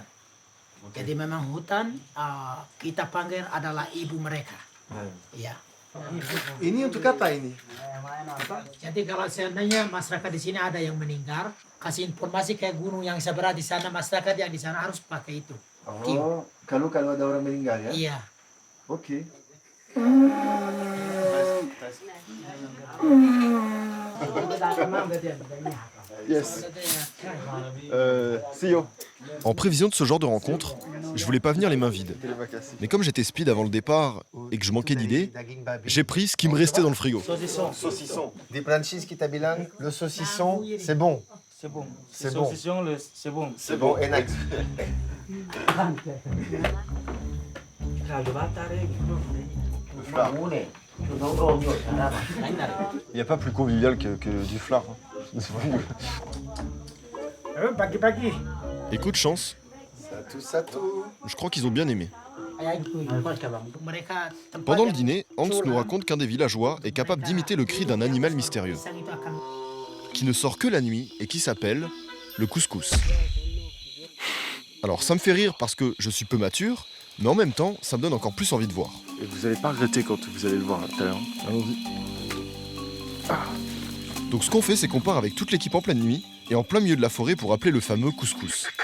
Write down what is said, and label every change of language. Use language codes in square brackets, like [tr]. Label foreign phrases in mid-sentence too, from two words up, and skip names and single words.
[id] Jadi memang hutan kita panggil adalah ibu mereka. Ya. Ini untuk apa ini? Jadi kalau seandainya masyarakat di sini ada yang meninggal, kasih informasi ke gunung yang sebelah di sana, masyarakat yang di sana harus pakai itu. oh, kalau ada orang meninggal ya? Iya. Oke. [en] Yes. See you. [fr] En prévision de ce genre de rencontre, je voulais pas venir les mains vides. Mais comme j'étais speed avant le départ et que je manquais d'idées, j'ai pris ce qui me restait dans le frigo. Saucisson. [id] Di Francis kita bilang, [fr] le saucisson, c'est bon. C'est bon. C'est bon. C'est bon. C'est bon, enak. Il n'y a pas plus convivial que du flard. C'est vraiment- [id] Pagi-pagi. [fr] Et coup de chance, [id] Satu. [fr] je crois qu'ils ont bien aimé. [id] Untuk mereka tempat [fr] Pendant le [id] yang [fr] dîner, Hans nous raconte qu'un des villageois est capable d'imiter le cri d'un animal mystérieux, [id] pisang itu akan [fr] qui ne sort que la nuit et qui s'appelle le couscous. Alors ça me fait rire parce que je suis peu mature, mais en même temps, ça me donne encore plus envie de voir. Et vous allez pas regretter quand vous allez le voir tout à l'heure. Allons-y. Donc ce qu'on fait, c'est qu'on part avec toute l'équipe en pleine nuit et en plein milieu de la forêt pour appeler le fameux couscous.